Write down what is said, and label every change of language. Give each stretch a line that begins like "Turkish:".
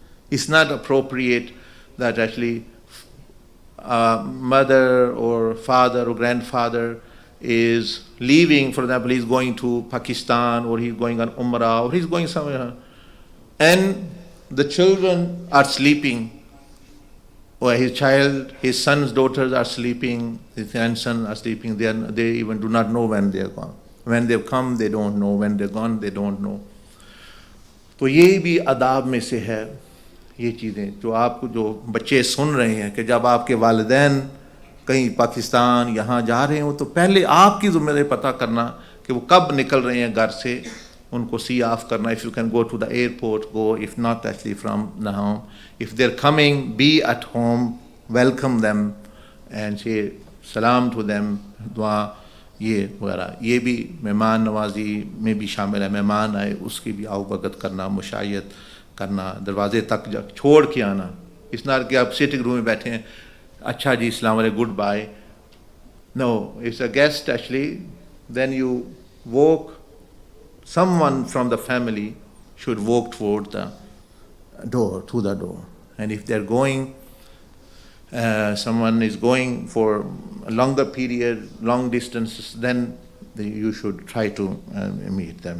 English: It's not appropriate that actually mother or father or grandfather is leaving, for example, he's going to Pakistan, or he's going on Umrah, or he's going somewhere, and the children are sleeping, or his son's daughters are sleeping, his grandson are sleeping, they even do not know when they are gone. When they've come, they don't know. When they're gone, they don't know.
Urdu: تو یہ بھی آداب میں سے ہے، یہ چیزیں جو آپ کو، جو بچے سن رہے ہیں کہ جب آپ کے والدین کہیں پاکستان یہاں جا رہے ہوں، تو پہلے آپ کی ذمہ داری پتہ کرنا کہ وہ کب نکل رہے ہیں گھر سے، ان کو سی آف کرنا.
English: If you can go to the airport, go. If not, actually from the home. If they're coming, be at home, welcome them and say salam to them,
Urdu: دعا یہ وغیرہ. یہ بھی مہمان نوازی میں بھی شامل ہے. مہمان آئے اس کی بھی آؤ بھگت کرنا، مشایت کرنا، دروازے تک چھوڑ کے آنا. اس نار کہ آپ سیٹنگ روم میں بیٹھے ہیں، اچھا جی السلام علیکم، good bye.
English: No, it's a guest actually. Then you walk, someone from the family should walk toward the door, to the door. And if they're going, someone is going for a longer period, long distances, then you should try to meet them.